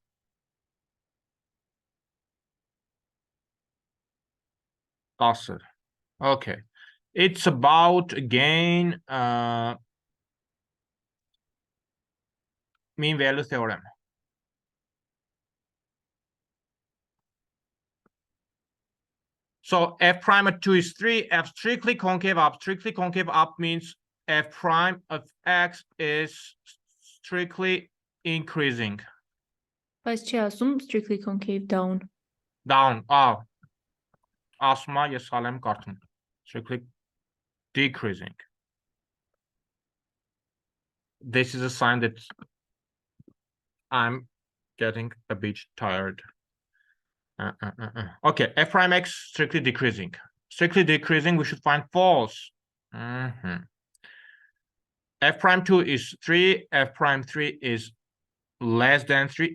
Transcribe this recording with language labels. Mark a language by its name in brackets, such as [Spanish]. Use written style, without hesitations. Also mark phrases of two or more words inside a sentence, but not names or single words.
[Armenian] Տասը. [English] Okay. It's about again mean value theorem. So f prime at 2 is 3. F strictly concave up. Strictly concave up means f prime of x is strictly increasing. [Armenian] Բայց չի ասում [English] strictly concave down. Down. [Armenian] Ասում է, ես հալ եմ կարդում. [English] Strictly decreasing. This is a sign that I'm getting a bit tired. Okay, f prime x strictly decreasing. Strictly decreasing, we should find false. F prime 2 is 3, f prime 3 is less than 3.